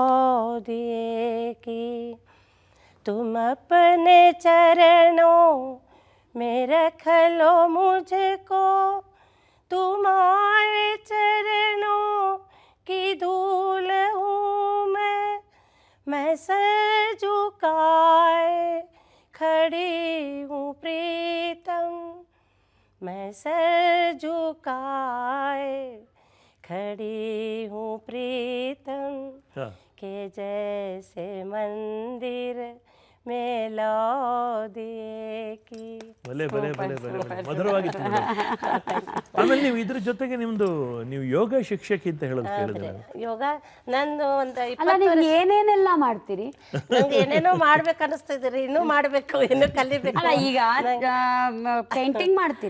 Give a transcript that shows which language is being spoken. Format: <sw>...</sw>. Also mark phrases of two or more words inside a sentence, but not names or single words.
<hi>देखी तुम अपने चरणों में रख लो मुझको तुम्हारे चरणों की धूल हूँ मैं सर झुकाए खड़ी हूँ प्रीतम मैं सर झुकाए खड़ी हूँ प्रीतम हाँ. के जैसे मंदिर में लो देखी</hi> <kn>ಭಲೆ ಭಲೆ ಭಲೆ ಭಲೆ ಭಲೆ ಮಧುರವಾಗಿತ್ತು ಮೇಡಮ್. ಆಮೇಲೆ ನೀವು ಇದ್ರ ಜೊತೆಗೆ ನೀವು ಯೋಗ ಶಿಕ್ಷಕಿ ಅಂತ ಹೇಳೋದು ಕೇಳಿದ್ರೆ ಯೋಗ ನಂದು ಒಂದು ಅಲ್ಲ ನೀವು ಏನೇನೆಲ್ಲ ಮಾಡ್ತೀರಿ? ನಂಗೆ ಏನೇನೋ ಮಾಡ್ಬೇಕು ಅನಿಸ್ತಿದ್ರಿ, ಇನ್ನೂ ಮಾಡ್ಬೇಕು, ಇನ್ನೂ ಕಲಿಬೇಕು. ಅಲ್ಲ ಈಗ ಪೇಂಟಿಂಗ್ ಮಾಡ್ತೀರಿ,</kn>